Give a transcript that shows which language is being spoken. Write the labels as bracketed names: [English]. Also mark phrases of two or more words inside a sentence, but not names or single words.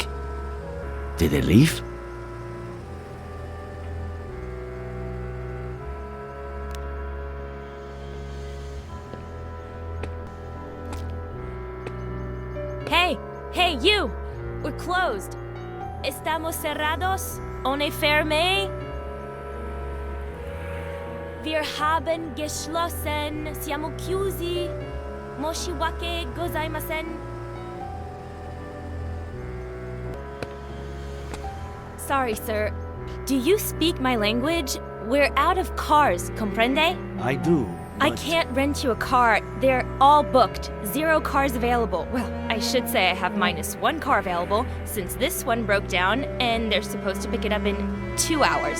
[English] Did they leave? Hey, you! We're closed. [Spanish] Estamos cerrados? [French] Ohne Ferme? [German] Wir haben geschlossen. [Italian] Siamo chiusi. [Japanese] 申し訳ございません. [English] Sorry, sir. Do you speak my language? We're out of cars, comprende? I do. I can't rent you a car. They're all booked. 0 cars available. Well, I should say I have -1 car available, since this one broke down, and they're supposed to pick it up in 2 hours.